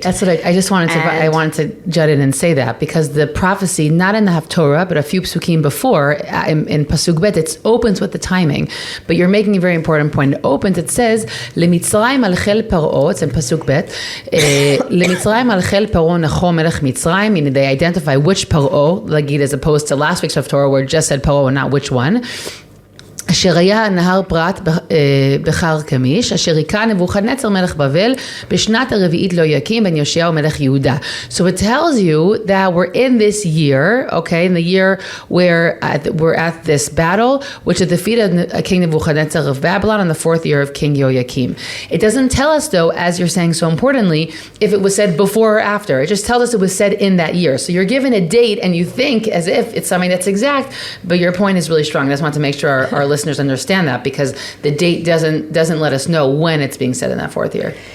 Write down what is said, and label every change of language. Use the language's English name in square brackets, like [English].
[English] That's what I just wanted to. I wanted to jut in and say that, because the prophecy, not in the Haftorah, but a few psukim before, in Pasuk Bet, it opens with the timing. But you're making a very important point. It opens. It says, "Lemitzrayim al chel Paro." It's in Pasuk Bet. [Hebrew] "Lemitzrayim al chel Paro necho melech Mitzrayim." [English] Meaning they identify which Paro, like as opposed to last week's Haftorah where it just said Paro and not which one. [Hebrew] אשר היה נהר פרת בחר כמיש, אשר היכה נבוכדנצר מלך בבל בשנת הרביעית ליהויקים בן יאשיהו מלך יהודה. [English] So it tells you that we're in this year, okay, in the year where we're at this battle, which is the defeat of King Nebuchadnezzar of Babylon in the 4th year of King Yoakim. It doesn't tell us, though, as you're saying so importantly, if it was said before or after. It just tells us it was said in that year. So you're given a date and you think as if it's something that's exact, but your point is really strong. I just want to make sure our listeners understand that, because the date doesn't let us know when it's being said in that 4th year.